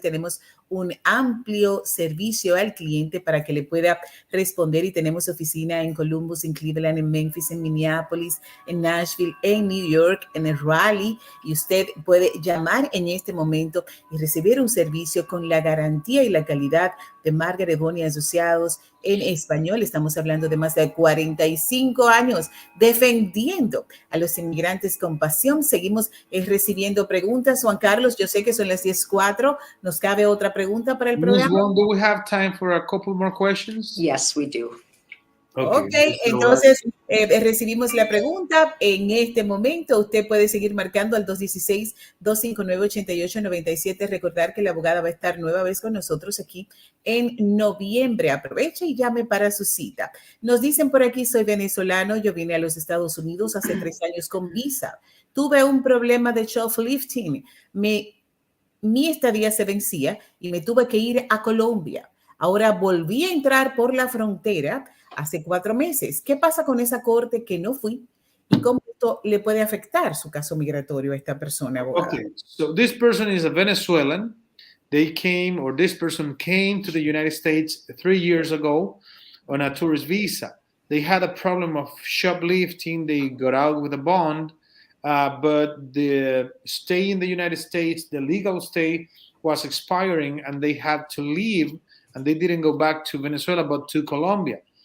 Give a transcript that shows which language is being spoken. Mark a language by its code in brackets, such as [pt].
[es] Tenemos un amplio servicio al cliente para que le pueda responder y tenemos oficina en Columbus, en Cleveland, en Memphis, en Minneapolis, en Nashville, en New York, en el Raleigh, y usted puede llamar en este momento y recibir un servicio con la garantía y la calidad de Margaret W y Asociados en Español. Estamos hablando de más de 45 años defendiendo a los inmigrantes con pasión. Seguimos recibiendo preguntas. Juan Carlos, yo sé que son las 10:04. ¿Nos cabe otra pregunta para el programa? [en] Ms. Wong, do we have time for a couple more questions? Yes, we do. [es] Ok, entonces recibimos la pregunta. En este momento usted puede seguir marcando al 216-259-8897. Recordar que la abogada va a estar nueva vez con nosotros aquí en noviembre. Aproveche y llame para su cita. Nos dicen por aquí, soy venezolano, yo vine a los Estados Unidos hace 3 años con visa. Tuve un problema de shoplifting. Mi estadía se vencía y me tuve que ir a Colombia. Ahora volví a entrar por la frontera hace 4 meses. ¿Qué pasa con esa corte que no fui? ¿Y cómo esto le puede afectar su caso migratorio a esta persona, abogada? [en] Okay, so this person is a Venezuelan. This person came to the United States 3 years ago on a tourist visa. They had a problem of shoplifting. They got out with a bond, but the stay in the United States, the legal stay, was expiring, and they had to leave, and they didn't go back to Venezuela, but to Colombia.